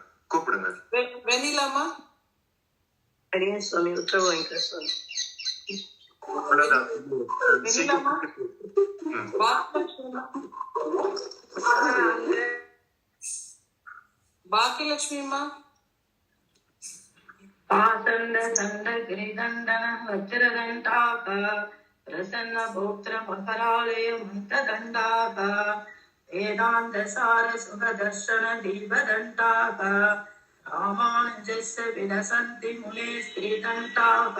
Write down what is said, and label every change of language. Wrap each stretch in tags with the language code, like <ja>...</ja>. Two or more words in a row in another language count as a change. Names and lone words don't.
<ta>கூப்பிடுங்க. வெண்ணிலாமா? சரியா சுவாமி, உத்தரவு வாங்கிக்கிறேன் சுவாமி. பாக்கியலட்சுமிமா,</ta> <sa>पासंड संड गिरिदंडन वज्रदंडाः प्रसन्न भोक्त्र मकरालय मंतदंडाः वेदांत सार सुखदर्शन दीपदंडाः रामानुजस्य विलसन्ति मुने स्त्रीदंडाः</sa>